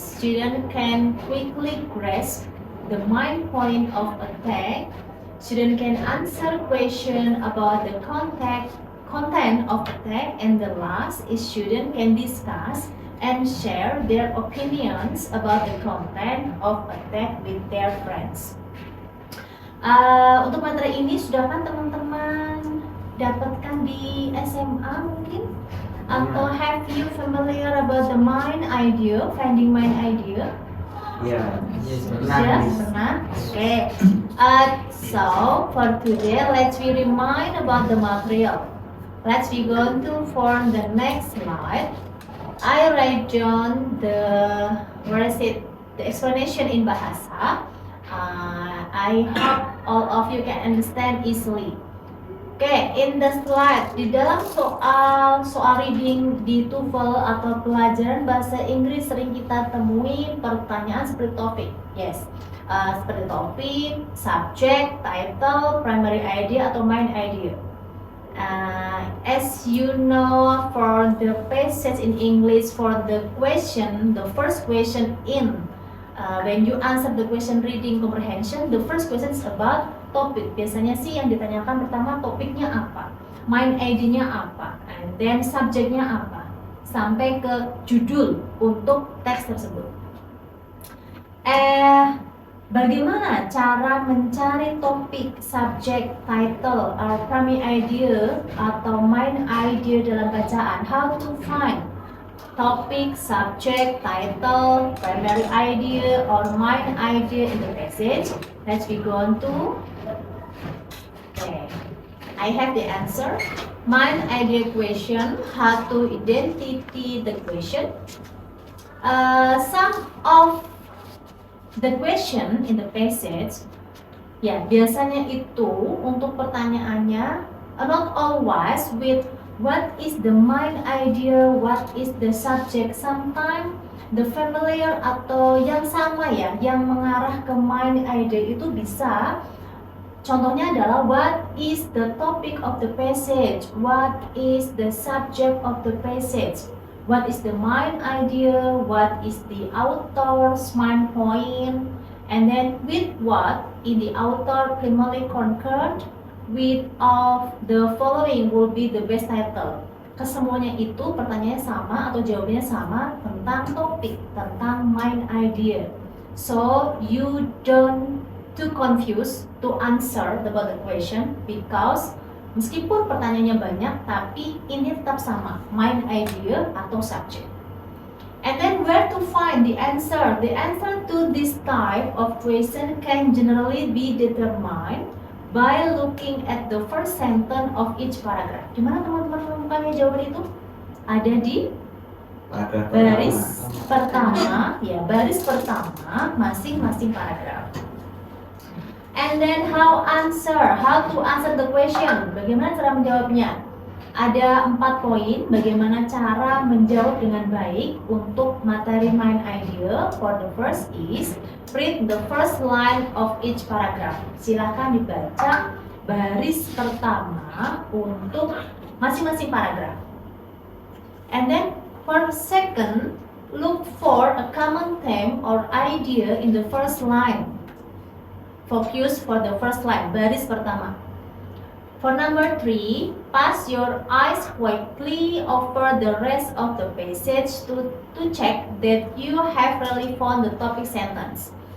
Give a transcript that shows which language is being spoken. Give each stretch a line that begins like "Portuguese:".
English: Student can quickly grasp the main point of a text. Student can answer question about the content of the text, and the last is student can discuss and share their opinions about the content of a text with their friends.
Indonesian: Untuk materi ini sudah kan teman-teman dapatkan di SMA mungkin?
English: Atau have you familiar about the main idea, finding main idea?
Indonesian: Ya, Ya, pernah. Okay.
English: So for today, let's we remind about the material. Let's be going to form the next slide. I write down the explanation in bahasa. I hope all of you can understand easily.
Indonesian: Oke,
English: in the slide,
Indonesian: di dalam soal reading di TOEFL atau pelajaran bahasa Inggris sering kita temui pertanyaan seperti topik. Yes, seperti topik, subject, title, primary idea atau main idea.
English: As you know, for the passage in English, for the question, the first question in when you answer the question reading comprehension, the first question is about topik.
Indonesian: Biasanya sih yang ditanyakan pertama topiknya apa, main idenya apa,
English: and then
Indonesian: subjeknya apa, sampai ke judul untuk teks tersebut. Bagaimana cara mencari topik, subjek, title, or primary idea atau main idea dalam bacaan?
English: How to find topic, subject, title, primary idea, or main idea in the passage? Let's be going to. Okay, I have the answer. Main idea question, how to identify the question. Some of the question in the passage,
Indonesian: ya biasanya itu untuk pertanyaannya
English: not always with what is the main idea, what is the subject. Sometimes the familiar
Indonesian: atau yang sama ya, yang mengarah ke main idea itu bisa. Contohnya adalah
English: what is the topic of the passage, what is the subject of the passage, what is the main idea, what is the author's main point, and then with what in the author primarily concurred, with of the following will be the best title.
Indonesian: Kesemuanya itu pertanyaannya sama atau jawabannya sama tentang topik, tentang main idea.
English: So you don't too confused to answer about the question, because
Indonesian: meskipun pertanyaannya banyak tapi ini tetap sama, main idea atau subject.
English: And then where to find the answer? The answer to this type of question can generally be determined by looking at the first sentence of each paragraph.
Indonesian: Di mana teman-teman menemukannya jawaban itu? Ada di baris pertama, ya baris pertama masing-masing paragraf.
English: And then how to answer the question.
Indonesian: Bagaimana cara menjawabnya? Ada 4 poin bagaimana cara menjawab dengan baik untuk materi main idea.
English: For the first is read the first line of each paragraph.
Indonesian: Silakan dibaca baris pertama untuk masing-masing paragraf.
English: And then for the second, look for a common theme or idea in the first line. Focus for the first line,
Indonesian: baris pertama.
English: For number 3, pass your eyes quickly over the rest of the passage to check that you have really found the topic sentence.